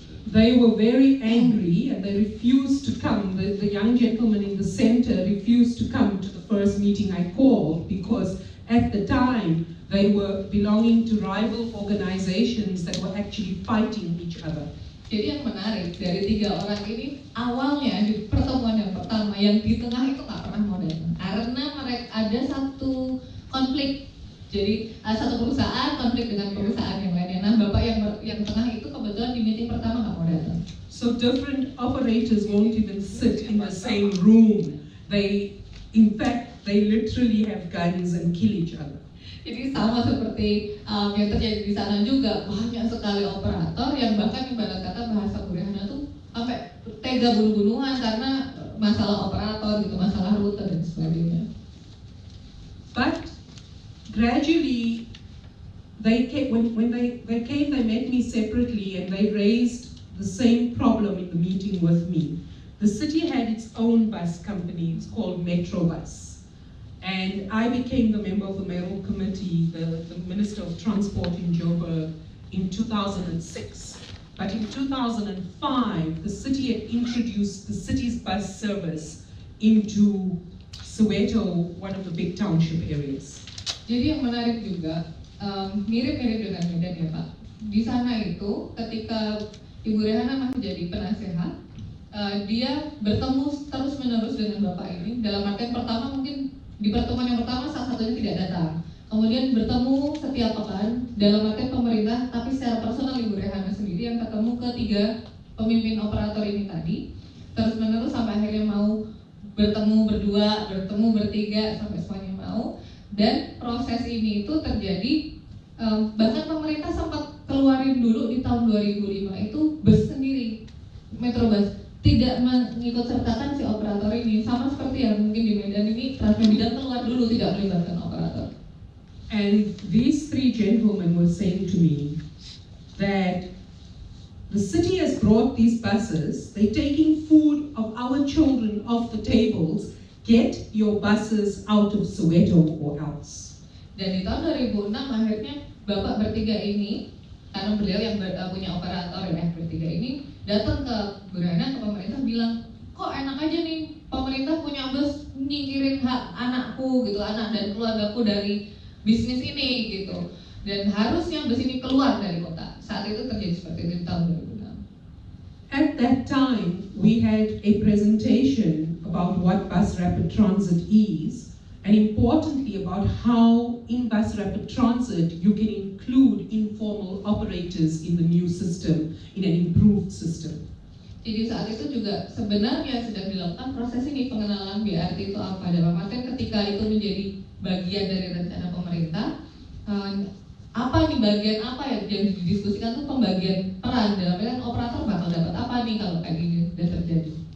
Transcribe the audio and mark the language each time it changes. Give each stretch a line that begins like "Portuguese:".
English: They were very angry and they refused to come. The young gentleman in the center refused to come to the first meeting I called because at the time they were belonging to rival organizations that were actually fighting each other.
Indonesian: Jadi yang menarik dari 3 orang ini, awalnya di pertemuan yang pertama yang di tengah itu nggak pernah mau datang karena mereka ada satu konflik Jadi satu perusahaan konflik dengan perusahaan yang lainnya. Nah, Bapak yang tengah itu kebetulan di meeting pertama nggak mau datang.
English: So different operators won't even sit in the same room. In fact, they literally have guns and kill each other.
Indonesian: Jadi sama seperti yang terjadi di sana juga, banyak sekali operator yang bahkan ibarat kata bahasa Rehana tuh sampai tega bunuh-bunuhan karena masalah operator gitu, masalah rute dan sebagainya.
English: But gradually, they came, when they came, they met me separately and they raised the same problem in the meeting with me. The city had its own bus company, it's called Metro Bus. And I became the member of the Mayoral Committee, the Minister of Transport in Johannesburg in 2006. But in 2005, the city had introduced the city's bus service into Soweto, one of the big township areas.
Indonesian: Jadi yang menarik juga, mirip-mirip dengan Medan ya Pak. Di sana itu ketika Ibu Rehana masih jadi penasehat, dia bertemu terus-menerus dengan Bapak ini. Dalam artian pertama mungkin di pertemuan yang pertama salah satunya tidak datang. Kemudian bertemu setiap pekan dalam artian pemerintah, tapi secara personal Ibu Rehana sendiri yang ketemu ketiga pemimpin operator ini tadi. Terus-menerus sampai akhirnya mau bertemu berdua, bertemu bertiga, sampai semuanya mau. Dan proses ini itu terjadi, bahkan pemerintah sempat keluarin dulu di tahun 2005 itu bus sendiri, Metro Bus, tidak mengikut sertakan si operator ini, sama seperti yang mungkin di Medan ini Transport keluar dulu tidak melibatkan operator.
English: And these three gentlemen were saying to me that the city has brought these buses, they're taking food of our children off the tables, get your buses out of Soweto or else.
Indonesian: Dan di tahun 2006 akhirnya Bapak bertiga ini, karena beliau yang punya operator ya bertiga ini, datang ke Rehana, ke pemerintah bilang, kok enak aja nih pemerintah punya bus nyingkirin hak anakku gitu, anak dan keluargaku dari bisnis ini gitu. Dan harusnya bus ini keluar dari kota. Saat itu terjadi seperti itu di tahun 2006.
English: At that time, we had a presentation about what bus rapid transit is, and importantly about how in bus rapid transit you can include informal operators in the new system, in an improved system.
Indonesian: Jadi saat itu juga sebenarnya sedang dilakukan proses ini, pengenalan BRT itu apa, dalam artian ketika itu menjadi bagian dari rencana pemerintah, apa nih bagian apa yang didiskusikan tuh pembagian peran, dalam artian operator bakal dapat apa nih kalau kayak gini udah terjadi.